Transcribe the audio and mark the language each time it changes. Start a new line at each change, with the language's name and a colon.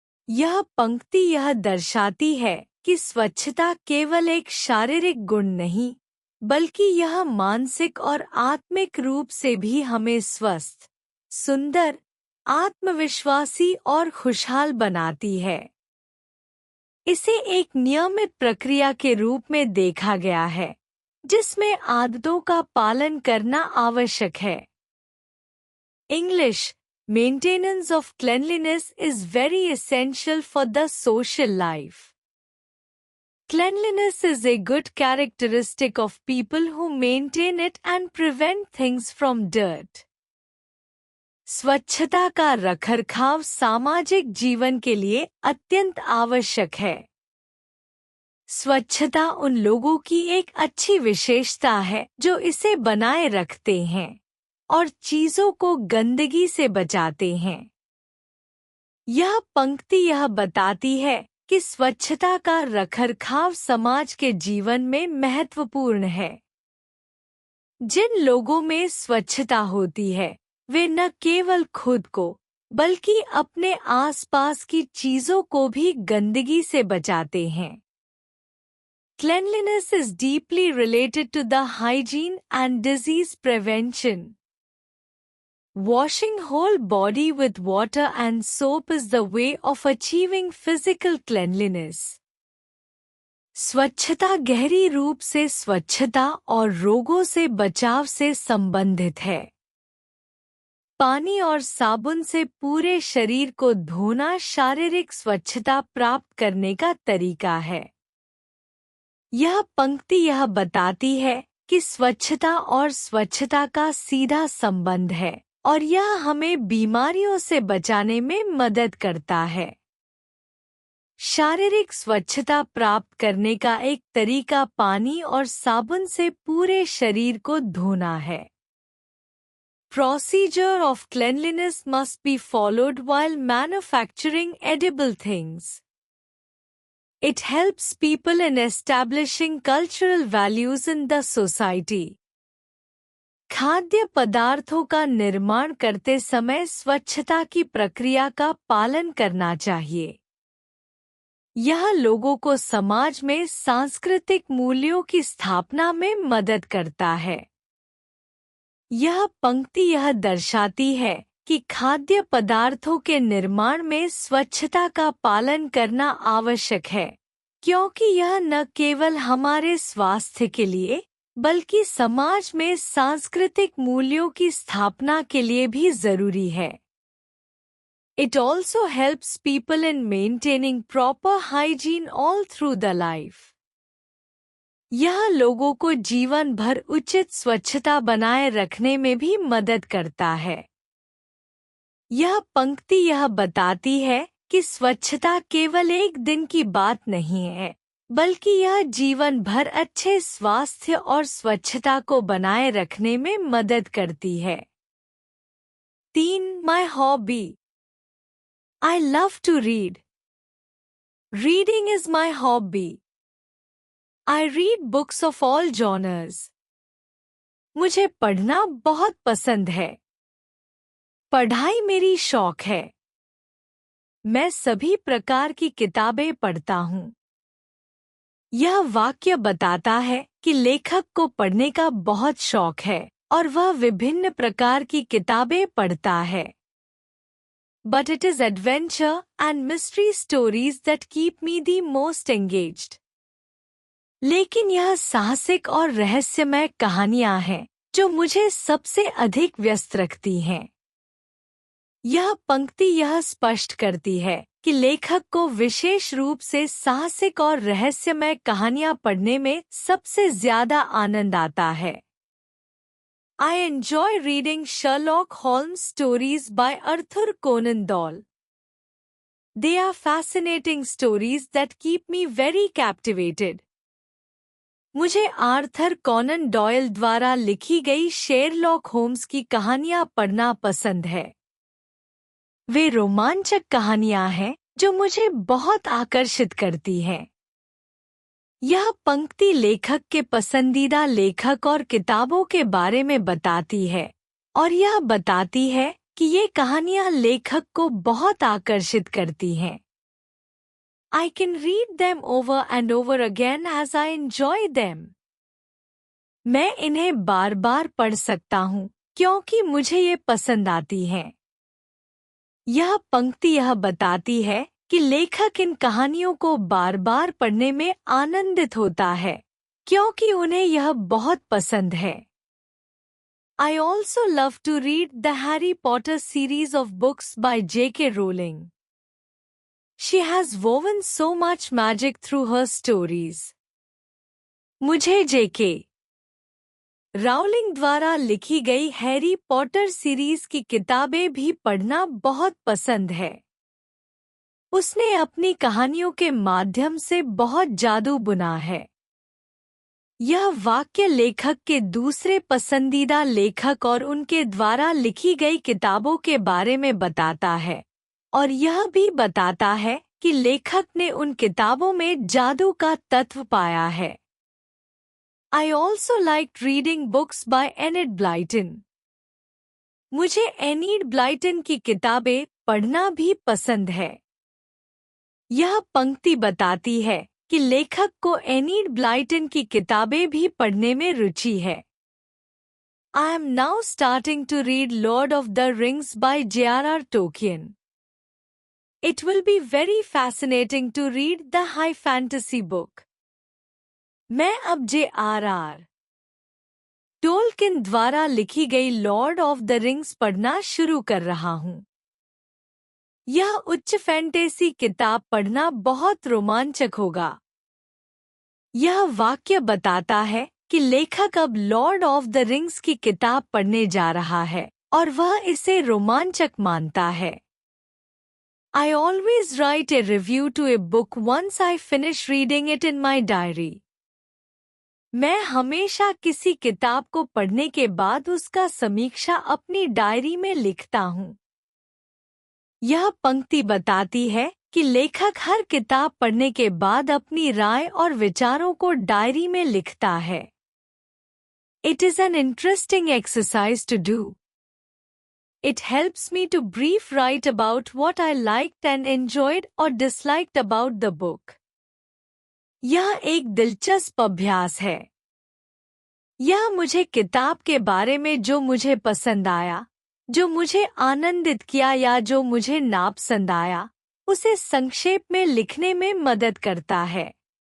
Hindi: यह पंक्ति यह दर्शाती है कि स्वच्छता केवल एक शारीरिक गुण नहीं, बल्कि यह मानसिक और आत्मिक रूप से भी हमें स्वस्थ, सुंदर, आत्मविश्वासी और खुशहाल बनाती है। इसे एक नियमित प्रक्रिया के रूप में देखा गया है जिसमें आदतों का पालन करना आवश्यक है।
English: English, maintenance of cleanliness is very essential for the social life. Cleanliness is a good characteristic of people who maintain it and prevent things from dirt.
Hindi: स्वच्छता का रखरखाव सामाजिक जीवन के लिए अत्यंत आवश्यक है। स्वच्छता उन लोगों की एक अच्छी विशेषता है जो इसे बनाए रखते हैं और चीजों को गंदगी से बचाते हैं। यह पंक्ति यह बताती है कि स्वच्छता का रखरखाव समाज के जीवन में महत्वपूर्ण है। जिन लोगों में स्वच्छता होती है, वे न केवल खुद को, बल्कि अपने आसपास की चीजों को भी गंदगी से बचाते हैं।
English: Cleanliness is deeply related to the hygiene and disease prevention. Washing whole body with water and soap is the way of achieving physical cleanliness.
Hindi: स्वच्छता गहरी रूप से स्वच्छता और रोगों से बचाव से संबंधित है। पानी और साबुन से पूरे शरीर को धोना शारीरिक स्वच्छता प्राप्त करने का तरीका है। यह पंक्ति यह बताती है कि स्वच्छता और स्वच्छता का सीधा संबंध है और यह हमें बीमारियों से बचाने में मदद करता है। शारीरिक स्वच्छता प्राप्त करने का एक तरीका पानी और साबुन से पूरे शरीर को धोना है।
English: Procedure of cleanliness must be followed while manufacturing edible things. It helps people in establishing cultural values in the society.
Hindi: खाद्य पदार्थों का निर्माण करते समय स्वच्छता की प्रक्रिया का पालन करना चाहिए। यह लोगों को समाज में सांस्कृतिक मूल्यों की स्थापना में मदद करता है। यह पंक्ति यह दर्शाती है कि खाद्य पदार्थों के निर्माण में स्वच्छता का पालन करना आवश्यक है, क्योंकि यह न केवल हमारे स्वास्थ्य के लिए बल्कि समाज में सांस्कृतिक मूल्यों की स्थापना के लिए भी जरूरी है।
English: It also helps people in maintaining proper hygiene all through the life.
Hindi: यह लोगों को जीवन भर उचित स्वच्छता बनाए रखने में भी मदद करता है। यह पंक्ति यह बताती है कि स्वच्छता केवल एक दिन की बात नहीं है, बल्कि यह जीवन भर अच्छे स्वास्थ्य और स्वच्छता को बनाए रखने में मदद करती है।
English: 3. My hobby. I love to read. Reading is my hobby. I read books of all genres.
Hindi: मुझे पढ़ना बहुत पसंद है। पढ़ाई मेरी शौक है। मैं सभी प्रकार की किताबें पढ़ता हूँ। यह वाक्य बताता है कि लेखक को पढ़ने का बहुत शौक है और वह विभिन्न प्रकार की किताबें पढ़ता है।
English: But it is adventure and mystery stories that keep me the most engaged.
Hindi: लेकिन यह साहसिक और रहस्यमय कहानियां हैं जो मुझे सबसे अधिक व्यस्त रखती हैं। यह पंक्ति यह स्पष्ट करती है कि लेखक को विशेष रूप से साहसिक और रहस्यमय कहानियां पढ़ने में सबसे ज्यादा आनंद आता है।
English: I enjoy reading Sherlock Holmes stories by Arthur Conan Doyle. They are fascinating stories that keep me very captivated.
Hindi: मुझे आर्थर कॉनन डॉयल द्वारा लिखी गई शेरलॉक होम्स की कहानियां पढ़ना पसंद है। वे रोमांचक कहानियां हैं जो मुझे बहुत आकर्षित करती हैं। यह पंक्ति लेखक के पसंदीदा लेखक और किताबों के बारे में बताती है और यह बताती है कि ये कहानियां लेखक को बहुत आकर्षित करती हैं।
English: I can read them over and over again as I enjoy them.
Hindi: मैं इन्हें बार बार पढ़ सकता हूँ क्योंकि मुझे ये पसंद आती हैं। यह पंक्ति यह बताती है कि लेखक इन कहानियों को बार बार पढ़ने में आनंदित होता है क्योंकि उन्हें यह बहुत पसंद है।
English: I also love to read the Harry Potter series of books by J.K. Rowling. She has woven so much magic through her stories.
Hindi: मुझे J.K. राउलिंग द्वारा लिखी गई हैरी पॉटर सीरीज की किताबें भी पढ़ना बहुत पसंद है। उसने अपनी कहानियों के माध्यम से बहुत जादू बुना है। यह वाक्य लेखक के दूसरे पसंदीदा लेखक और उनके द्वारा लिखी गई किताबों के बारे में बताता है और यह भी बताता है कि लेखक ने उन किताबों में जादू का तत्व पाया है।
English: I also liked reading books by Enid Blyton.
Hindi: मुझे एनीड ब्लाइटन की किताबें पढ़ना भी पसंद है। यह पंक्ति बताती है कि लेखक को एनीड ब्लाइटन की किताबें भी पढ़ने में रुचि है।
English: I am now starting to read Lord of the Rings by J.R.R. Tolkien. It will be very fascinating to read the high fantasy book.
Hindi: मैं अब J.R.R. टोल्किन द्वारा लिखी गई लॉर्ड ऑफ द रिंग्स पढ़ना शुरू कर रहा हूँ। यह उच्च फैंटेसी किताब पढ़ना बहुत रोमांचक होगा। यह वाक्य बताता है कि लेखक अब लॉर्ड ऑफ द रिंग्स की किताब पढ़ने जा रहा है और वह इसे रोमांचक मानता है।
English: I always write a review to a book once I finish reading it in my diary.
Hindi: मैं हमेशा किसी किताब को पढ़ने के बाद उसका समीक्षा अपनी डायरी में लिखता हूँ। यह पंक्ति बताती है कि लेखक हर किताब पढ़ने के बाद अपनी राय और विचारों को डायरी में लिखता है।
English: It is an interesting exercise to do. It helps me to brief write about what I liked and enjoyed or disliked about the book.
Hindi: यह एक दिलचस्प अभ्यास है। यह मुझे किताब के बारे में जो मुझे पसंद आया, जो मुझे आनंदित किया या जो मुझे नापसंद आया, उसे संक्षेप में लिखने में मदद करता है।